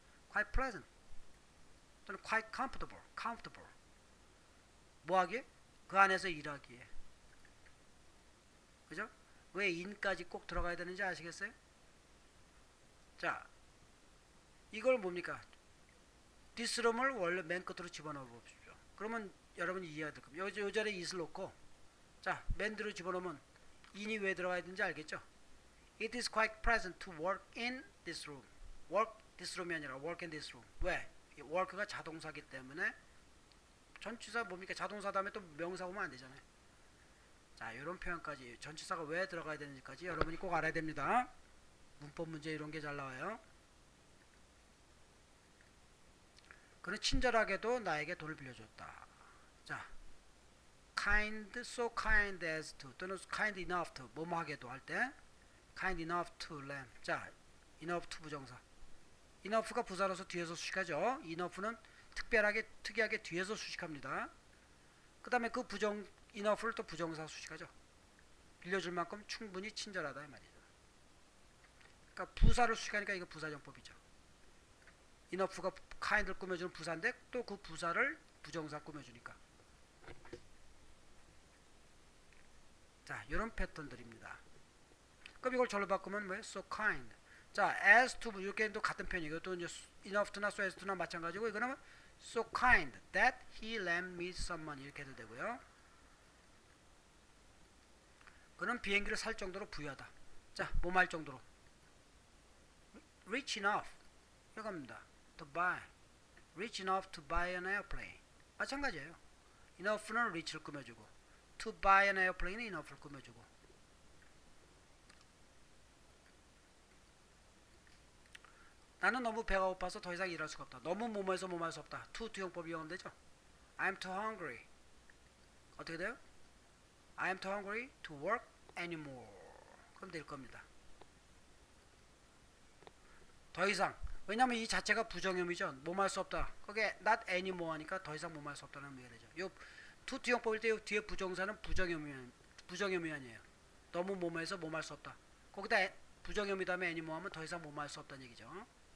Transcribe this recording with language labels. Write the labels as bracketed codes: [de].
[en] quite pleasant 또는 quite comfortable 뭐하기에? [ko] 그 안에서 일하기에. 그죠? 왜 in까지 꼭 들어가야 되는지 아시겠어요? 자, 이걸 뭡니까? this room을 원래 맨 끝으로 집어넣어 봅시다. 그러면 여러분이 이해가 될 겁니다. 요 자리에 is를 놓고 자, 맨 뒤로 집어넣으면 in이 왜 들어가야 되는지 알겠죠? [en] It is quite pleasant to work in this room. work this room [ko] 이 아니라 [en] work in this room. [ko] 왜? work가 자동사기 때문에 전치사 뭡니까? 자동사 다음에 또 명사 오면 안 되잖아요. 자, 이런 표현까지 전치사가 왜 들어가야 되는지까지 여러분이 꼭 알아야 됩니다. 문법 문제 이런 게 잘 나와요. 그는 친절하게도 나에게 돈을 빌려줬다. 자, kind, so kind as to 또는 kind enough to 뭐뭐하게도 할 때 kind enough to lend. 자, enough to 부정사. enough가 부사로서 뒤에서 수식하죠. enough는 특이하게 뒤에서 수식합니다. 그 다음에 그 enough를 또 부정사 수식하죠. 빌려줄 만큼 충분히 친절하다 이 말이죠. 그러니까 부사를 수식하니까 이거 부사정법이죠. enough가 kind를 꾸며주는 부사인데 또 그 부사를 부정사 꾸며주니까. 자, 이런 패턴들입니다. 그럼 이걸 절로 바꾸면 뭐예요? So kind. 자, as to 이렇게 또 같은 편이고 이것도 이제 enough나 so as to나 마찬가지고 이거는 [en] so kind that he lent me some money [ko] 이렇게 해도 되고요. 그는 비행기를 살 정도로 부유하다. 자, 뭐 말 정도로? [en] Rich enough [ko] 이겁니다. [en] To buy. Rich enough to buy an airplane. [ko] 마찬가지예요. enough는 rich를 꾸며주고 to buy an airplane은 enough를 꾸며주고. 나는 너무 배가 고파서 더 이상 일할 수가 없다. 너무 뭐뭐해서 뭐뭐할 수 없다. to 투용법이 이용되죠. [en] I'm too hungry. [ko] 어떻게 돼요? [en] I'm too hungry to work anymore. [ko] 그럼 될 겁니다. 더 이상. 왜냐면 이 자체가 부정형이죠. 뭐뭐할 수 없다. 거기에 not anymore 하니까 더 이상 뭐뭐할 수 없다는 의미가 되죠. 요 to 투용법일 때 요 뒤에 부정사는 부정형이 아니에요. 너무 뭐뭐해서 뭐뭐할 수 없다. 거기다 부정형이 다음에 anymore 하면 더 이상 뭐뭐할 수 없다는 얘기죠.